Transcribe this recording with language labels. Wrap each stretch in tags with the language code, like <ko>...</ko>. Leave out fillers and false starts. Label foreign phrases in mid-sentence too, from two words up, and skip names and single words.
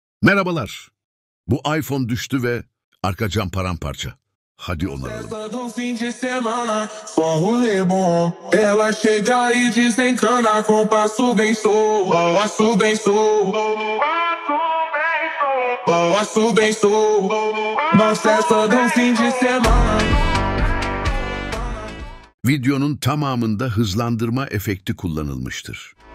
<tr>Merhabalar. Bu iPhone düştü ve arka cam paramparça. Hadi onaralım.</tr> <pt>Festa do fim de semana, só rolê bom. Ela chega e desencana com passo bem solto, passo bem solto, passo bem solto. Nas festas do fim de semana.</pt> <tr>Videonun tamamında hızlandırma efekti kullanılmıştır.</tr>